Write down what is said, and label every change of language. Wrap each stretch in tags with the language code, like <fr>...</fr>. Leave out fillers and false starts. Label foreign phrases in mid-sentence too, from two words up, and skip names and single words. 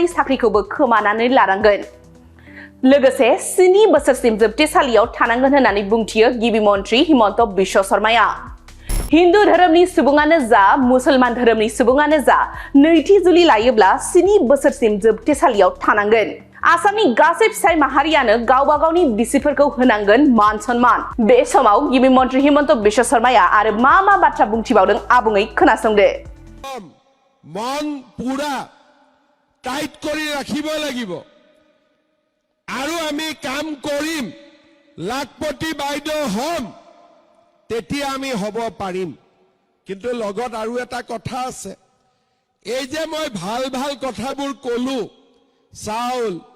<brx>साख्रिखौबो खोमानानै लानांगोन लोगोसे 7 बोसोरसिम जोबथेसालियाव थानांगोन होननानै बुंथियो गिबि मन्थ्रि हिमन्त बिश्व शर्माया हिन्दु धोरोमनि सुबुङानो जा मुसलमान धोरोमनि सुबुङानो जा नैथि जुलि लायोब्ला 7 बोसोरसिम जोबथेसालियाव थानांगोन आसामनि गासै फिसाय माहारियानो गावबा गावनि बिसिफोरखौ होनांगोन मान सन्मान बे समाव गिबि मन्थ्रि हिमन्त बिश्व शर्माया आरो मा बाथ्रा बुंथिबावदों आबुङै खोनासंदो</brx> <as>মন পুৰা টাইট কৰি ৰাখিব লাগিব আৰু আমি কাম কৰিম লাখপতি বাইদেউ হম তেতিয়া আমি হ'ব পাৰিম কিন্তু লগত আৰু এটা কথা আছে এই যে মই ভাল ভাল কথাবোৰ কলো চাউল</as>